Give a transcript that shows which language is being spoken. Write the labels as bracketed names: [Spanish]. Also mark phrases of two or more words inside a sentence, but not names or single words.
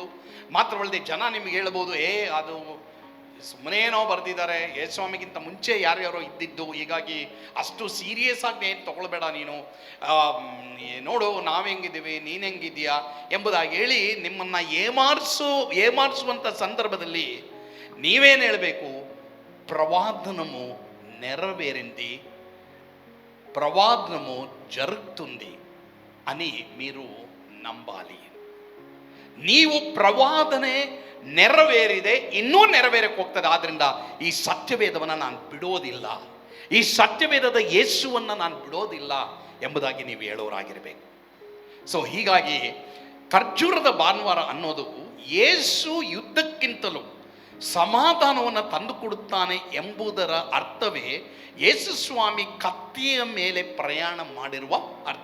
[Kannada] ಮಾತ್ರವಲ್ಲದೆ ಜನ ನಿಮಗೆ ಹೇಳ್ಬೋದು, ಅದು ಸುಮ್ಮನೇನೋ ಬರೆದಿದ್ದಾರೆ, ಯೇಸುಸ್ವಾಮಿಗಿಂತ ಮುಂಚೆ ಯಾರ್ಯಾರೋ ಇದ್ದಿದ್ದು, ಹೀಗಾಗಿ ಅಷ್ಟು ಸೀರಿಯಸ್ ಆಗಿ ಏನು ತಗೊಳ್ಬೇಡ ನೀನು, ನೋಡು ನಾವು ಹೆಂಗಿದ್ದೀವಿ, ನೀನು ಹೆಂಗಿದೆಯಾ ಎಂಬುದಾಗಿ ಹೇಳಿ ನಿಮ್ಮನ್ನು ಏಮಾರಿಸುವಂಥ ಸಂದರ್ಭದಲ್ಲಿ ನೀವೇನು ಹೇಳಬೇಕು? [Telugu] ప్రవాదనము నెరవేరింది, ప్రవాదనము జరుగుతుంది అని మీరు ನಂಬಾಲಿ. [Kannada] ನೀವು ಪ್ರವಾದನೆ ನೆರವೇರಿದೆ, ಇನ್ನೂ ನೆರವೇರಕ್ಕೆ ಹೋಗ್ತದೆ. ಆದ್ದರಿಂದ ಈ ಸತ್ಯವೇದವನ್ನು ನಾನು ಬಿಡೋದಿಲ್ಲ, ಈ ಸತ್ಯವೇದದ ಯೇಸುವನ್ನು ನಾನು ಬಿಡೋದಿಲ್ಲ ಎಂಬುದಾಗಿ ನೀವು ಹೇಳೋರಾಗಿರಬೇಕು. ಸೊ ಹೀಗಾಗಿ ಖರ್ಜೂರದ ಭಾನುವಾರ ಅನ್ನೋದು ಯೇಸು ಯುದ್ಧಕ್ಕಿಂತಲೂ ಸಮಾಧಾನವನ್ನು ತಂದುಕೊಡುತ್ತಾನೆ ಎಂಬುದರ ಅರ್ಥವೇ ಯೇಸುಸ್ವಾಮಿ ಕತ್ತಿಯ ಮೇಲೆ ಪ್ರಯಾಣ ಮಾಡಿರುವ ಅರ್ಥ.